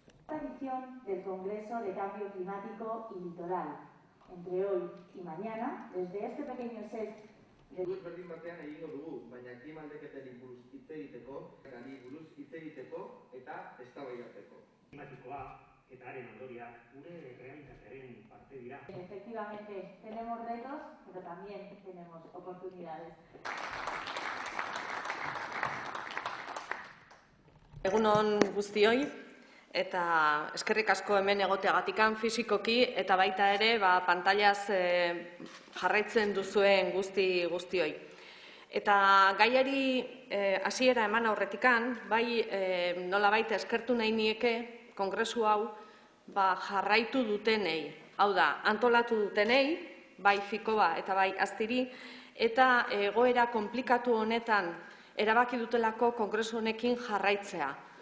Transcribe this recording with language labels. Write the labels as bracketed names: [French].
[Spanish] Edición del Congreso de Cambio Climático y Litoral, entre hoy y mañana, desde este pequeño set de... [Basque] berdin batean egingo dugu, baina klima aldaketari buruz hitz egiteko, gari buruz hitz egiteko eta eztabaidatzeko. Klimatikoa eta haren ondoriak gure realitatearen parte dira. [Spanish] Efectivamente, tenemos retos, pero también tenemos oportunidades. [Basque] Egun on guztioi, eta eskerrik asko hemen egoteagatikan fisikoki eta baita ere pantailaz jarraitzen duzuen guztioi. Eta gaiari hasiera eman aurretikan, nolabait eskertu nahi nieke kongresu hau jarraitu dutenei, hau da, antolatu dutenei, bai Fikoba eta bai Aztiri, eta egoera konplikatu honetan erabaki dutelako kongresu honekin jarraitzea.